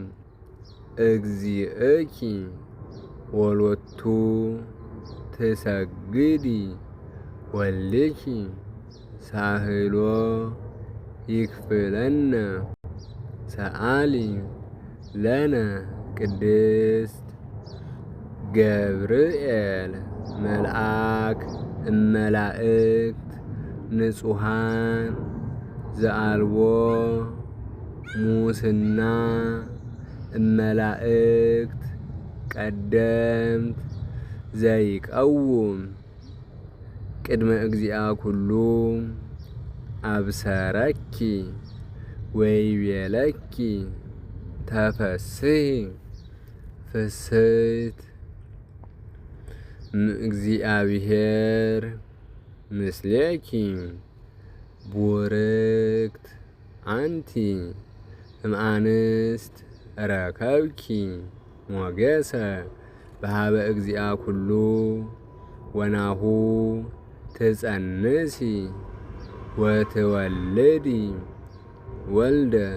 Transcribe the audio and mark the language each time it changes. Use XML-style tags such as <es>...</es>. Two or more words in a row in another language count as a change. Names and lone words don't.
<gez>እግዚእኪ ወሎቱ ትሰግዲ ወልኪ ሳህሎ ይክፍለነ ሰአሊ ለነ ቅድስት ገብርኤል መልአክ እመላእክት ንጹሐን ዘአልቦ ሙስና እመላእክት ቀደምት ዘይቀውም ቅድመ እግዚአ ኩሉ አብሰረኪ ወይቤለኪ ተፈስሒ ፍስሕት እግዚአብሔር ምስሌኪ ቡርክት አንቲ እምአንስት ረከብኪ ሞገሰ በሀበ እግዚአ ኩሉ ወናሁ ትጸንሲ ወትወልዲ ወልደ</gez>